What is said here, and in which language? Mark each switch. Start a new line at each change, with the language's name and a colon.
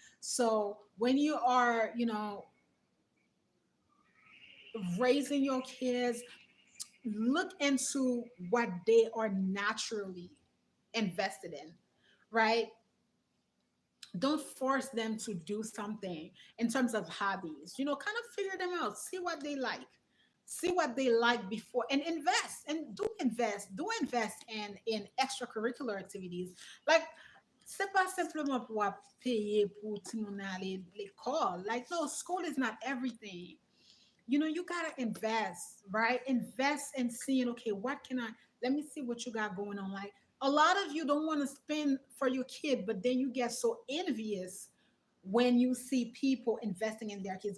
English: So when you are, raising your kids, look into what they are naturally invested in, right? Don't force them to do something in terms of hobbies. Kind of figure them out, see what they like before, and invest in extracurricular activities.
French: Like, c'est pas simplement pour payer pour tout le monde aller l'école.
English: Like, no, school is not everything. You gotta invest, right? Invest in seeing, okay, what can I let me see what you got going on. Like, a lot of you don't want to spend for your kid, but then you get so envious when you see people investing in their kids.